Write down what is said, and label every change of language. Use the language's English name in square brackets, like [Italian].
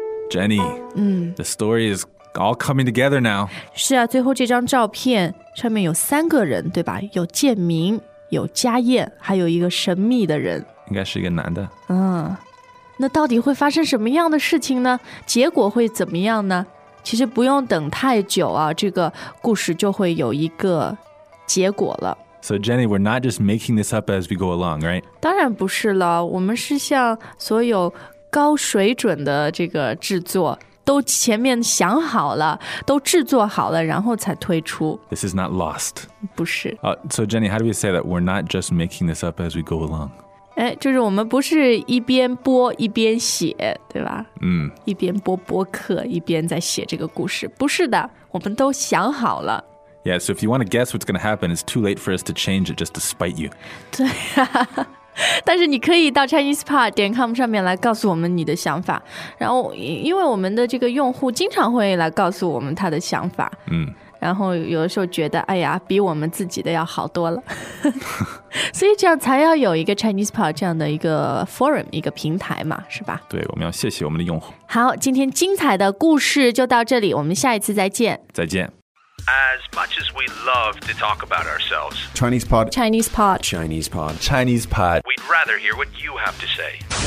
[English] Jenny, the story is all coming together now. [Chinese] 是啊，最后这张照片上面有三个人，对吧？有建明，有家燕，还有一个神秘的人，应该是一个男的。那到底会发生什么样的事情呢？结果会怎么样呢？其实不用等太久啊，这个故事就会有一个结果了。 [English] So Jenny, we're not just making this up as we go along, right? [Chinese] 当然不是了，我们是向所有高水准的这个制作都前面想好了，都制作好了，然后才推出。 [English] This is not lost. [Chinese] 不是。 [English] So Jenny, how do we say that? We're not just making this up as we go along. [Chinese] 哎，就是我们不是一边播一边写，对吧？一边播播客，一边在写这个故事。不是的，我们都想好了。 [English] Yeah, so if you want to guess what's going to happen, it's too late for us to change it just to spite you. [Chinese] 对呀、啊。但是你可以到 ChinesePod.com 上面来告诉我们你的想法，然后因为我们的这个用户经常会来告诉我们他的想法，然后有的时候觉得哎呀比我们自己的要好多了所以这样才要有一个 ChinesePod 这样的一个 forum 一个平台嘛，是吧？对，我们要谢谢我们的用户。好，今天精彩的故事就到这里，我们下一次再见。再见。 [English] As much as we love to talk about ourselves, Chinese pod, Chinese pod, Chinese pod, Chinese pod, we'd rather hear what you have to say.